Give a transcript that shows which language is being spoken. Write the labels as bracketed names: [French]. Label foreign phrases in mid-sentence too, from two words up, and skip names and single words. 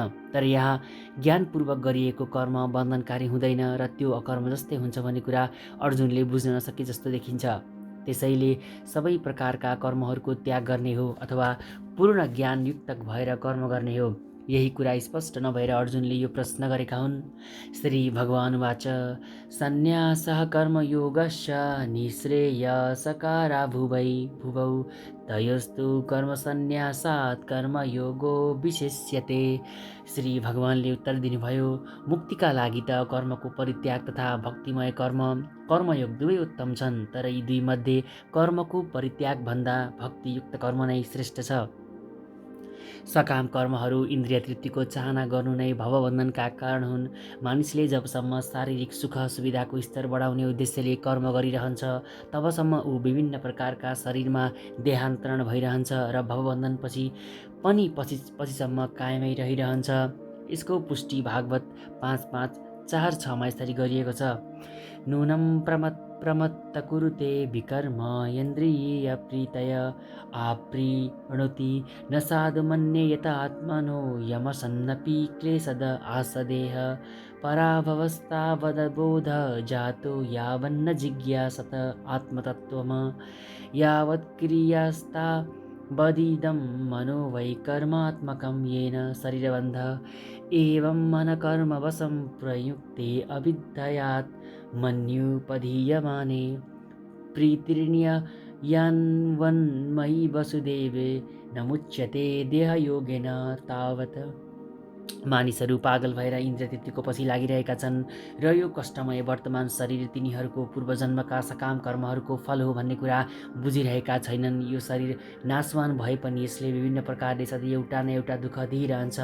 [Nepali] तर यहाँ ज्ञानपूर्वक गरिएको कर्म बन्धनकारी हुँदैन र त्यो अकर्म जस्तै हुन्छ भन्ने कुरा अर्जुनले बुझ्न नसके जस्तो देखिन्छ। त्यसैले सबै प्रकारका कर्महरूको त्याग गर्ने हो अथवा पूर्ण ज्ञानयुक्त भएर कर्म गर्ने हो, यही कुरा स्पष्ट नभएर अर्जुनले यो प्रश्न गरेका हुन्। [Sanskrit] श्री भगवानुवाच सन्न्यासः कर्मयोगस्य निःश्रेयसकारा भुवौ तयोस्तु कर्मसन्न्यासात् कर्मयोगो विशिष्यते। [Nepali] श्री भगवानले उत्तर दिनुभयो, मुक्तिका लागि त कर्मको परित्याग तथा भक्तिमय कर्मयोग दुवै उत्तम छन्, तर यी दुई मध्ये कर्मको परित्याग भन्दा भक्तियुक्त कर्म नै श्रेष्ठ छ। सकाम कर्महरू इन्द्रिय तृप्तिको चाहना गर्नु नै भवबन्धनका कारण हुन्। मानिसले जबसम्म शारीरिक सुख सुविधाको स्तर बढाउने उद्देश्यले कर्म गरिरहन्छ, तबसम्म ऊ विभिन्न प्रकारका शरीरमा देहान्तरण भइरहन्छ र भवबन्धन पछिसम्म कायमै रहिरहन्छ। यसको पुष्टि भागवत 5.5.4.6मा यसरी गरिएको छ। [Sanskrit] नूनं प्रमत्त कुरुते विकर्म इन्द्रियप्रीतय आप्रीणोति न साधु मन्येत आत्मनो यमसन्नपि क्लेशद आसदेह पराभवस्तावदबोध जातो यावन्न जिज्ञासत आत्मतत्त्वम् यावत्क्रियास्तावदिदं मनो वै कर्मात्मकं येन शरीरबन्ध एवं मनकर्मवशं प्रयुक्ते अविद्यात् मन्युपधीयमाने प्रीतिर्न्ययान्वन्मयि वसुदेवे न मुच्यते देहयोगेन तावत्। [Nepali] मानिसहरू पागल भएर इन्द्रिय तृप्तिको पछि लागिरहेका छन् र यो कष्टमय वर्तमान शरीर तिनीहरूको पूर्वजन्मका सकाम कर्महरूको फल हो भन्ने कुरा बुझिरहेका छैनन्। यो शरीर नाशवान भए पनि यसले विभिन्न प्रकारले सधैँ एउटा न एउटा दुःख दिइरहन्छ।